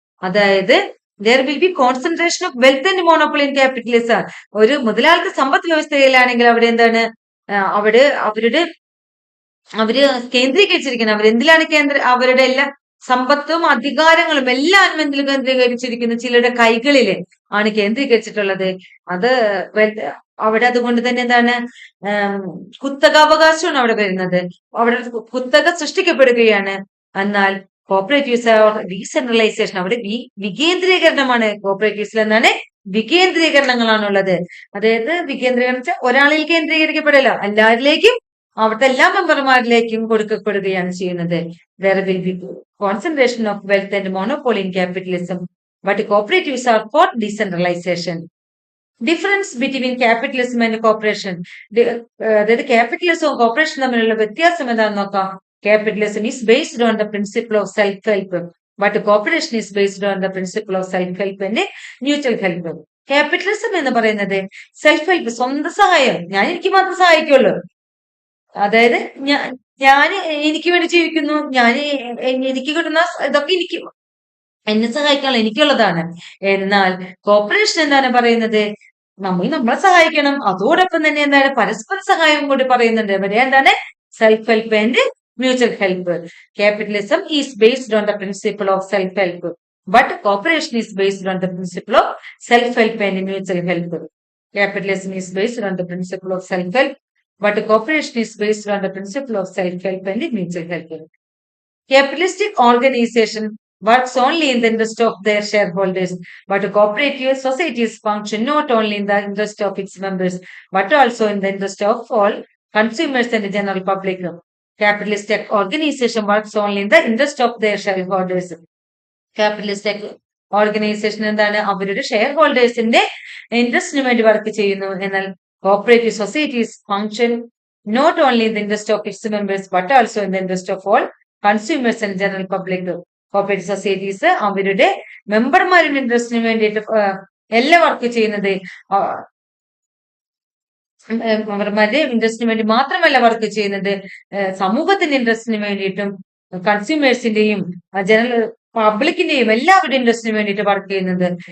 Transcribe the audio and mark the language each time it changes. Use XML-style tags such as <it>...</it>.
<ml>അതായത്</ml> <en>there will be concentration of wealth and monopoly in capitalism.</en> <ml>ഒരു മുതലാളിത്ത സമ്പദ് വ്യവസ്ഥയിലാണെങ്കിൽ അവിടെ എന്താണ്, അവിടെ അവര് കേന്ദ്രീകരിച്ചിരിക്കുന്നത്, അവരെന്തിലാണ് അവരുടെ എല്ലാ സമ്പത്തും അധികാരങ്ങളും എല്ലാം എന്തിൽ കേന്ദ്രീകരിച്ചിരിക്കുന്നു, ചിലരുടെ കൈകളിൽ ആണ് കേന്ദ്രീകരിച്ചിട്ടുള്ളത്. അത് അവിടെ അതുകൊണ്ട് തന്നെ എന്താണ്, കുത്തകാവകാശമാണ് അവിടെ വരുന്നത്. അവിടെ കുത്തക സൃഷ്ടിക്കപ്പെടുകയാണ്. എന്നാൽ കോപ്പറേറ്റീവ്സ് ഡീസെൻട്രലൈസേഷൻ, അവിടെ വികേന്ദ്രീകരണമാണ്. കോപ്പറേറ്റീവ്സിൽ എന്താണ്, വികേന്ദ്രീകരണങ്ങളാണുള്ളത്. അതായത് വികേന്ദ്രീകരണം വെച്ചാൽ ഒരാളിൽ കേന്ദ്രീകരിക്കപ്പെടില്ല, എല്ലാവരിലേക്കും അവിടുത്തെ എല്ലാ മെമ്പർമാരിലേക്കും കൊടുക്കപ്പെടുകയാണ് ചെയ്യുന്നത്.</ml> <en>There will be concentration of wealth and monopoly in capitalism, but cooperatives are for decentralization. Difference between capitalism and cooperation.</en> <ml>അതായത് ക്യാപിറ്റലിസവും കോപ്പറേഷൻ തമ്മിലുള്ള വ്യത്യാസം എന്താണെന്ന് നോക്കാം.</ml> <en>Capitalism is based on the principle of self-help, but cooperation is based on the principle of self-help and mutual help.</en> <ml>Capitalism എന്ന് പറയുന്നത് self help, സ്വന്തം സഹായം, ഞാൻ എനിക്ക് മാത്രം സഹായിക്കുള്ളൂ. അതായത് ഞാൻ എനിക്ക് വേണ്ടി ജീവിക്കുന്നു, എനിക്ക് കിട്ടുന്ന ഇതൊക്കെ എനിക്ക് എന്നെ സഹായിക്കാനുള്ള എനിക്കുള്ളതാണ്. എന്നാൽ കോപ്പറേഷൻ എന്താണ് പറയുന്നത്, നമ്മളെ സഹായിക്കണം, അതോടൊപ്പം തന്നെ എന്താണ് പരസ്പര സഹായം കൂടി പറയുന്നുണ്ട്. ഇവിടെ എന്താണ്</ml> <en>Self help and mutual help. Capitalism is based on the principle of self help, but cooperation is based on the principle of self help and mutual help. Capitalism is based on the principle of self help, but cooperation is based on the principle of self-help and mutual help. Capitalistic organization works only in the interest of their shareholders, but cooperative societies function not only in the interest of its members, but also in the interest of all consumers and the general public. Capitalistic organization works only in the interest of their shareholders. Capitalistic organization</en> <ml>എന്താണ്, അവരുടെ share ഹോൾഡേഴ്സിന്റെ ഇൻട്രസ്റ്റിന് വേണ്ടി work ചെയ്യുന്നു. എന്നാൽ</ml> <en>cooperative societies function not only in the interest of its members, but also in the interest of all consumers and general public. Cooperative societies</en> <ml>അവരുടെ മെമ്പർമാരുടെ ഇൻട്രസ്റ്റിന് വേണ്ടിയിട്ട് എല്ലാം work ചെയ്യുന്നത്. മെമ്പർമാരുടെ ഇൻട്രസ്റ്റിന് വേണ്ടി മാത്രമല്ല വർക്ക് ചെയ്യുന്നത്, സമൂഹത്തിന്റെ ഇൻട്രസ്റ്റിന് വേണ്ടിയിട്ടും കൺസ്യൂമേഴ്സിന്റെയും ജനറൽ പബ്ലിക്കിന്റെയും എല്ലാവരുടെ ഇൻട്രസ്റ്റിന് വേണ്ടിയിട്ട് വർക്ക് ചെയ്യുന്നത്.</ml>